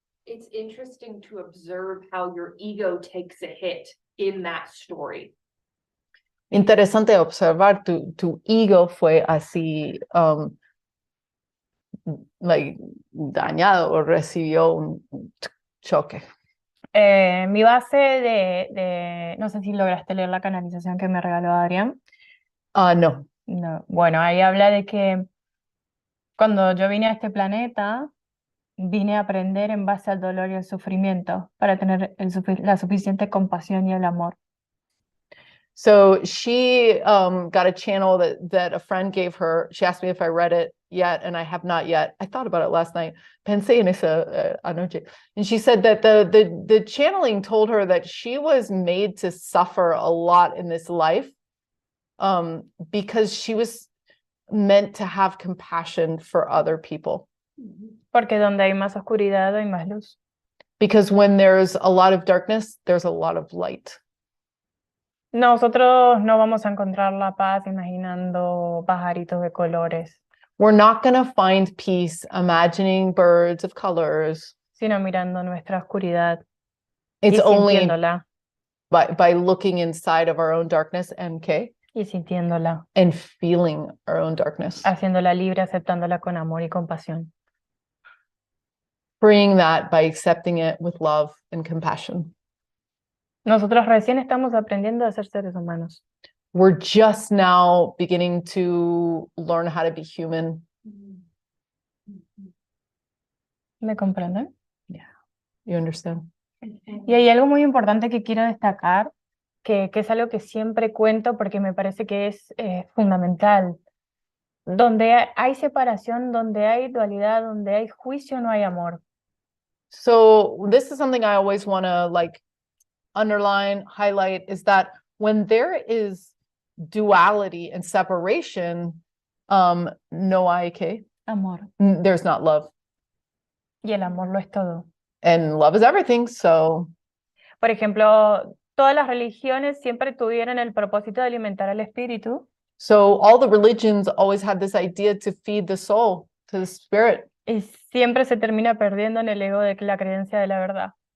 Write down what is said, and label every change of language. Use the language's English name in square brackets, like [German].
[English] It's interesting to observe how your ego takes a hit in that story. [Spanish] Interesante observar tu ego fue así like dañado o recibió un choque. Mi base no sé si lograste leer la canalización que me regaló Adrián. No. No. Bueno, ahí habla de que cuando yo vine a este planeta, vine a aprender en base al dolor y el sufrimiento para tener la suficiente compasión y el amor. [English] So she got a channel that a friend gave her. She asked me if I read it yet, and I have not yet. I thought about it last night. [Spanish] Pensé en eso anoche. [English] And she said that the channeling told her that she was made to suffer a lot in this life because she was meant to have compassion for other people. [Spanish] Porque donde hay más oscuridad hay más luz. [English] Because when there's a lot of darkness, there's a lot of light. [Spanish] Nosotros no vamos a encontrar la paz imaginando pajaritos de colores, [English] We're not going to find peace imagining birds of colors. [Spanish] sino mirando nuestra oscuridad [English] It's [Spanish] y [English] only [Spanish] sintiéndola, [English] by looking inside of our own darkness, MK, [Spanish] y sintiéndola, [English] and feeling our own darkness. [Spanish] haciéndola libre, aceptándola con amor y compasión. [English] Freeing that by accepting it with love and compassion. [Spanish] Nosotros recién estamos aprendiendo a ser seres humanos. [English] We're just now beginning to learn how to be human. [Spanish] ¿Me comprenden? [English] You understand? [Spanish] Y hay algo muy importante que quiero destacar, que es algo que siempre cuento porque me parece que es fundamental. Donde hay separación, donde hay dualidad, donde hay juicio, no hay amor. [English] So this is something I always want to like underline, highlight, is that when there is duality and separation, no IK, [Spanish] Amor. [English] there's not love. [Spanish] Y el amor lo es todo. [English] And love is everything. So, [Spanish] Por ejemplo, todas las religiones siempre tuvieron el propósito de alimentar al espíritu. [English] all the religions always had this idea to feed the soul, to the spirit. [Spanish] Y siempre se termina perdiendo en el ego de la creencia de la verdad.